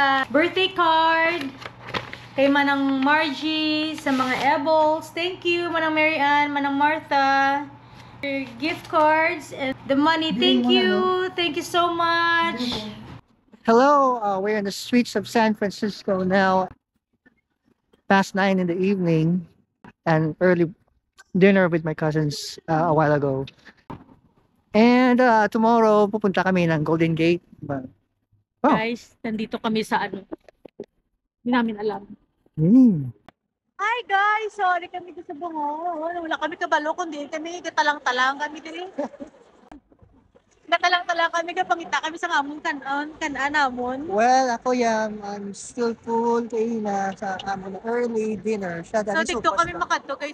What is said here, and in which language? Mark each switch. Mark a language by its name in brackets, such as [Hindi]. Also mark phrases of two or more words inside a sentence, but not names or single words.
[English] birthday card. [Hiligaynon] Kay Manang Margie, sa mga Ebals. [English] Thank you, Manang Mary Ann, Manang Martha. Your gift cards and the money. Thank you. Thank you so much. Hello, we're in the streets of San Francisco now. Past 9 in the evening, and early dinner with my cousins a while ago. And tomorrow, [Filipino] pupunta kami ng Golden Gate. Oh. Guys, nandito kami sa ano. Hindi namin alam. [English] Hi guys! [Hiligaynon] Sorry kami sa bungo. Wala kami kabalo, kundi kami gatalang-talang kami din. Gatalang-talang kami kapangita kami sa amon kanan namon. [English] Well, ako I'm still full [Hiligaynon] kay na sa amon [English] early dinner. [Hiligaynon] So dito kami makadto guys.